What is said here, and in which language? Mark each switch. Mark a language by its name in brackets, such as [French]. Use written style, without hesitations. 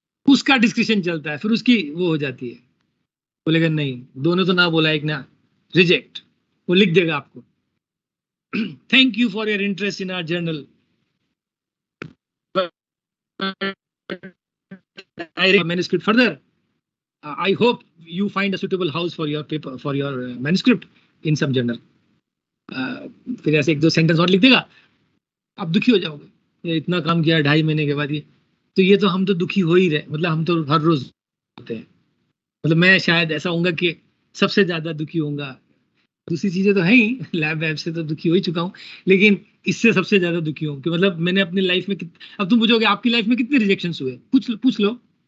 [Hindi] उसका डिस्कशन चलता है, फिर उसकी वो हो जाती है, बोलेगा नहीं, दोनों तो ना बोला, एक ने रिजेक्ट। वो लिख देगा आपको, [English] Thank you for your interest in our journal, I read manuscript further. I hope you find a suitable house for your paper, for your manuscript in some journal. [Hindi] फिर ऐसे एक दो सेंटेंस और लिख देगा, आप दुखी हो जाओगे, ये इतना काम किया 2.5 महीने के बाद ये, तो ये तो हम तो दुखी हो ही रहे, मतलब हम तो हर रोज होते हैं, मतलब मैं शायद ऐसा होऊंगा कि सबसे ज्यादा दुखी होऊंगा। दूसरी चीजें तो है ही, लैब वैब से तो दुखी हो ही चुका हूँ, लेकिन इससे सबसे ज्यादा दुखी हूँ कि मतलब मैंने अपनी लाइफ में अब तुम पूछोगे आपकी लाइफ में कितने रिजेक्शन हुए, पूछ लो।